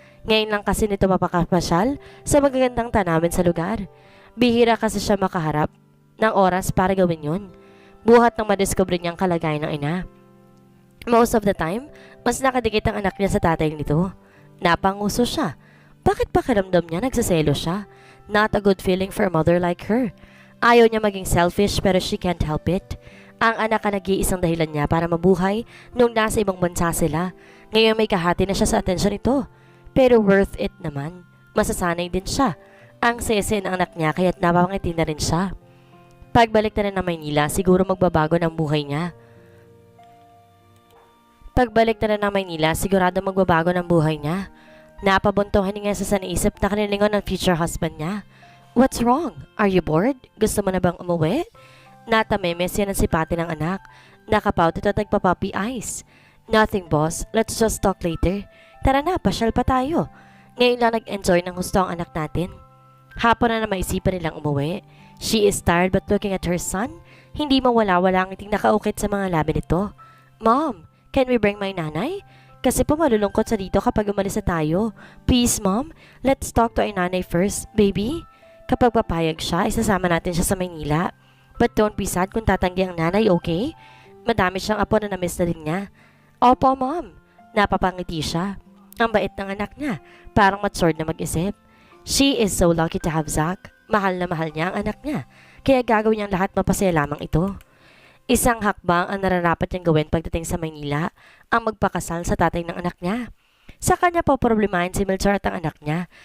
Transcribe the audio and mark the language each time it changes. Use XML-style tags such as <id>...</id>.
<tl>Ngayon lang kasi nito mapakapasyal sa magagandang tanamin sa lugar. Bihira kasi siya makaharap ng oras para gawin yun. Buhat nang madiscover niyang kalagayan ng ina.</tl> <en>Most of the time,</en> <tl>mas nakadikit ang anak niya sa tatay nito. Napanguso siya. Bakit pakiramdam niya nagsaselo siya?</tl> <en>Not a good feeling for a mother like her.</en> <tl>Ayaw niya maging selfish pero</tl> <en>she can't help it.</en> <tl>Ang anak ang nag-iisang dahilan niya para mabuhay nung nasa ibang bansa sila. Ngayon may kahati na siya sa atensyon nito. Pero worth it naman. Masasanay din siya. Ang sese ng anak niya kaya't napapangiti na rin siya. Pagbalik na rin ng Maynila, siguro magbabago ng buhay niya. Pagbalik na rin ng Maynila, sigurado magbabago ng buhay niya. Napabuntuhan niya sa naisip na kanilingon ng future husband niya.</tl> <en>What's wrong? Are you bored?</en> <tl>Gusto mo na bang umuwi? Natamemes yan ang sipati ng anak. Nakapout ito at nagpa-puppy eyes.</tl> <en>Nothing, boss. Let's just talk later.</en> <tl>Tara na, pasyal pa tayo. Ngayon lang nag-enjoy ng gusto ang anak natin. Hapon na maisipan nilang umuwi.</tl> <en>She is tired but looking at her son,</en> <tl>hindi mawala-wala ang iting nakaukit sa mga labi nito.</tl> <en>Mom, can we bring my nanay?</en> <tl>Kasi po malulungkot sa dito kapag umalis na tayo.</tl> <en>Please, Mom, let's talk to our nanay first, baby.</en> <tl>Kapag papayag siya, isasama natin siya sa Maynila.</tl> <en>But don't be sad</en> <tl>kung tatanggi ang nanay, okay? Madami siyang apo na na-miss na din niya. Opo, Mom. Napapangiti siya. Ang bait ng anak niya, parang matured na mag-isip.</tl> <en>She is so lucky to have Zach.</en> <tl>Mahal na mahal niya ang anak niya. Kaya gagawin niyang lahat mapasaya lamang ito. Isang hakbang ang nararapat niyang gawin pagdating sa Maynila, ang magpakasal sa tatay ng anak niya. Sa kanya po problemahin si Melchor at ang anak niya.</tl>